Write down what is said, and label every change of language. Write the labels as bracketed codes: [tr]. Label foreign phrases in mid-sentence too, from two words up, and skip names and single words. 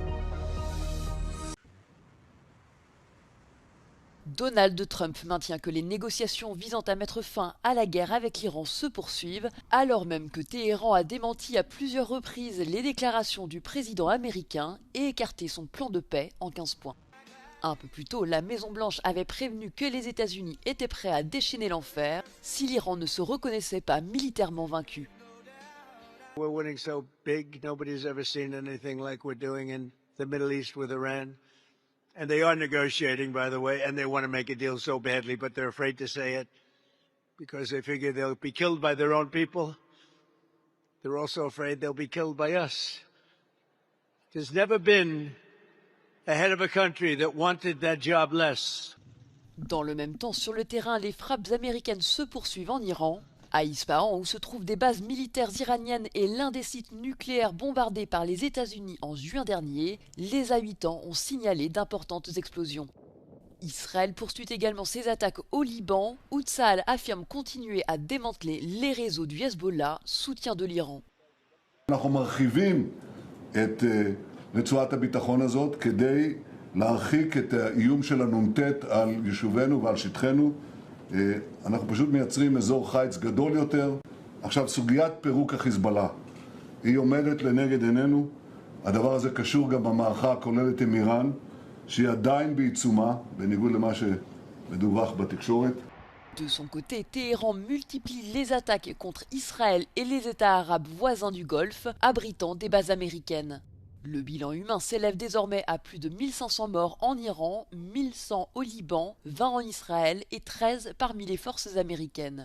[fr] Donald Trump maintient que les négociations visant à mettre fin à la guerre avec l'Iran se poursuivent, alors même que Téhéran a démenti à plusieurs reprises les déclarations du président américain et écarté son plan de paix en 15 points. Un peu plus tôt, la Maison-Blanche avait prévenu que les États-Unis étaient prêts à déchaîner l'enfer si l'Iran ne se reconnaissait pas militairement vaincu. [en] We're winning so big, nobody's ever seen anything like we're doing in the Middle East with Iran. And they are negotiating, by the way, and they want to make a deal so badly, but they're afraid to say it because they figure they'll be killed by their own people. They're also afraid they'll be killed by us. There's never been a head of a country that wanted that job less. [fr] Dans le même temps, sur le terrain, les frappes américaines se poursuivent en Iran. À Ispahan, où se trouvent des bases militaires iraniennes et l'un des sites nucléaires bombardés par les États-Unis en juin dernier, les habitants ont signalé d'importantes explosions. Israël poursuit également ses attaques au Liban, où Tsahal affirme continuer à démanteler les réseaux du Hezbollah, soutien de l'Iran. [he] רצועת הביטחון הזאת כדי להרחיק את האיום של הנ"ט על יישובינו ועל שטחנו. אנחנו פשוט מייצרים אזור חיץ גדול יותר. עכשיו, סוגיית פירוק החיזבאללה היא עומדת לנגד עינינו. הדבר הזה קשור גם במערכה הכוללת עם איראן, שהיא עדיין בעיצומה, בניגוד למה שמדווח בתקשורת. [fr] De son côté, Téhéran multiplie les attaques contre Israël et les États arabes voisins du Golfe, abritant des bases américaines. Le bilan humain s'élève désormais à plus de 1500 morts en Iran, 1100 au Liban, 20 en Israël et 13 parmi les forces américaines.